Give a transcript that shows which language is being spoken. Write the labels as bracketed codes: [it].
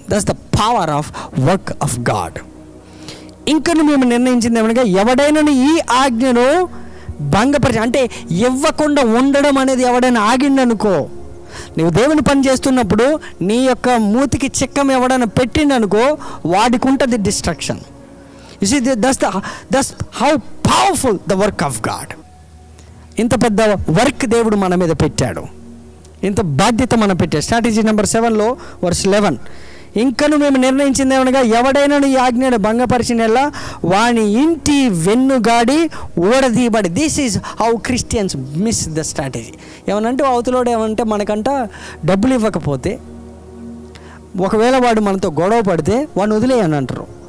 [en] That's the power of work of God. [te] ఇంకను మేము నిర్ణయించింది ఏమనగా, ఎవడైనా ఈ ఆజ్ఞను భంగపరిచి, అంటే ఇవ్వకుండా ఉండడం అనేది ఎవడైనా ఆగిండనుకో, నువ్వు దేవుని పని చేస్తున్నప్పుడు నీ యొక్క మూతికి చిక్కం ఎవడైనా పెట్టిండనుకో, వాడికి ఉంటుంది destruction. [en] You see, that's how powerful the work of God. [te] ఇంత పెద్ద వర్క్ దేవుడు మన మీద పెట్టాడు, ఇంత బాధ్యత మనం పెట్టాడు. స్ట్రాటజీ నెంబర్ 7లో వర్స్ 11, ఇంకను మేము నిర్ణయించింది ఏమనగా, ఎవడైనా ఈ ఆజ్ఞను భంగపరిచినలా వాని ఇంటి వెన్నుగాడి ఓడదీయబడి. [en] This is how Christians miss the strategy. [te] ఏమనంటే అవతలోడు ఏమంటే మనకంట డబ్బులు ఇవ్వకపోతే, ఒకవేళ వాడు మనతో గొడవ పడితే వాడిని వదిలేయని అంటారు.